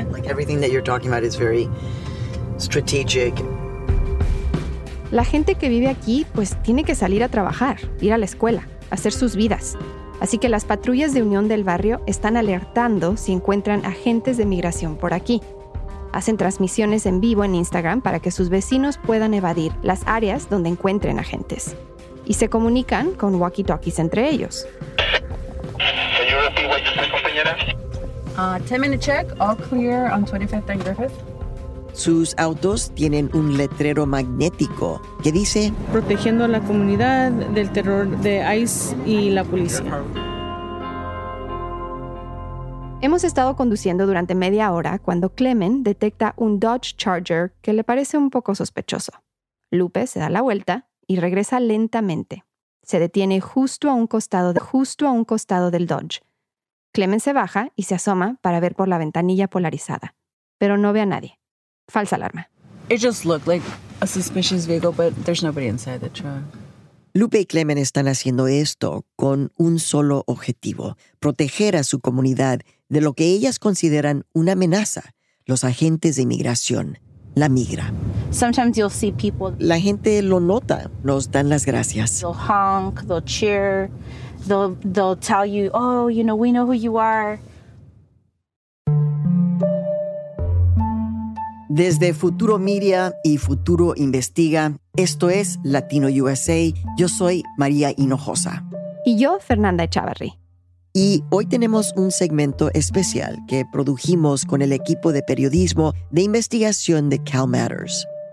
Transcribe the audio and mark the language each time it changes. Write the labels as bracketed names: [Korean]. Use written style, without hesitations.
[English] Like everything that you're talking about is very strategic. [Spanish] La gente que vive aquí, pues tiene que salir a trabajar, ir a la escuela, hacer sus vidas. Así que las patrullas de Unión del Barrio están alertando si encuentran agentes de migración por aquí. Hacen transmisiones en vivo en Instagram para que sus vecinos puedan evadir las áreas donde encuentren agentes. Y se comunican con walkie-talkies entre ellos. ¿Puedo repetir lo que estoy, compañera? [English] 10 minute check, all clear on 25th and Griffith. [Spanish] Sus autos tienen un letrero magnético que dice: protegiendo a la comunidad del terror de ICE y la policía. Hemos estado conduciendo durante media hora cuando Clement detecta un Dodge Charger que le parece un poco sospechoso. Lupe se da la vuelta y regresa lentamente. Se detiene justo a un costado del Dodge. Clement se baja y se asoma para ver por la ventanilla polarizada, pero no ve a nadie. Falsa alarma. [English] It just looked like a suspicious vehicle, but there's nobody inside the truck. [Spanish] Lupe y Clement están haciendo esto con un solo objetivo: proteger a su comunidad de lo que ellas consideran una amenaza, los agentes de inmigración, la migra. [English] Sometimes you'll see people. [Spanish] La gente lo nota, nos dan las gracias. [English] They'll honk, they'll cheer, they'll tell you, oh, you know, we know who you are. [Spanish] Desde Futuro Media y Futuro Investiga, esto es Latino USA. Yo soy María Hinojosa. Y yo, Fernanda Echavarri. Y hoy tenemos un segmento especial que produjimos con el equipo de periodismo de investigación de CalMatters.